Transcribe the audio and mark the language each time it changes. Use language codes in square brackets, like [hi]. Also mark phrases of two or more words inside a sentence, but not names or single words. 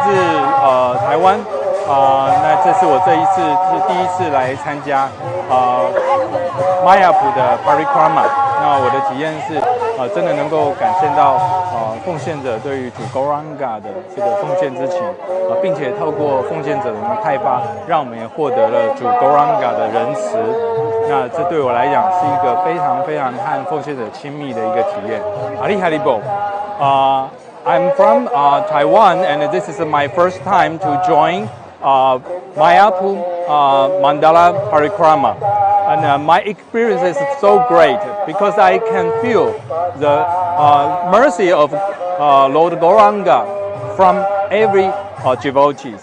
[zh] 自台湾，那这是我第一次来参加Mayapur 的 Parikrama。那我的体验是真的能够感受到奉献者对于主 Gauranga 的这个奉献之情并且透过奉献者的派发，让我们也获得了主 Gauranga 的仁慈。那这对我来讲是一个非常非常和奉献者亲密的一个体验。 [bn] হরি হরি বল. [en] I'm from Taiwan, and this is my first time to join Mayapur Mandala Parikrama. And my experience is so great because I can feel the mercy of Lord Gauranga from every devotees.